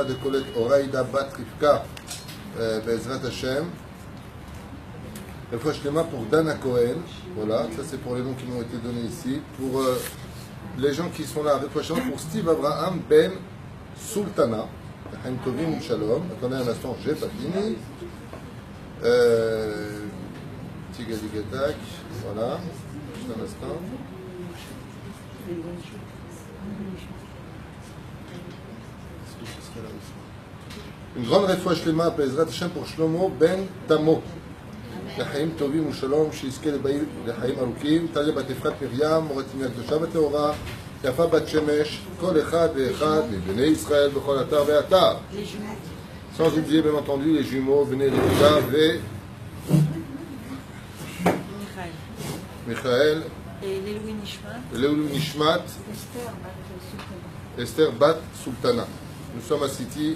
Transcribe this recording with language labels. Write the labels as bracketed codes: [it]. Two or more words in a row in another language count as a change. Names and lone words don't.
[fr] de Colette Oraïda Bat Rivka [he] Bezrat Hashem, Refoua Shlema [fr] pour Dana Cohen, voilà, ça c'est pour les noms qui m'ont été donnés ici, pour les gens qui sont là, [he] Refoua Shlema [fr] pour Steve Abraham Ben Sultana, [he] Chaim Tovim Shalom, [fr] attendez un instant, j'ai pas fini, Tigadigadak, voilà, juste un instant. Une grande [he] refoua shlema Bezrat Hashem [fr] pour Shlomo Ben Tamo. [he] לחיים טובים ושלום, שיזכה לחיים ארוכים, טליה בת אפרת מרים, מורת ימי הקדושה והטהורה, יפה בת שמש, כל אחד ואחד מבני ישראל בכל אתר ואתר. [fr] Sans oublier bien entendu les jumeaux, Bnei Yehuda et Michael. [he] Et Leilou Nishmat. Leilou Nishmat. Esther Bat Sultana. [fr] Nous sommes à City.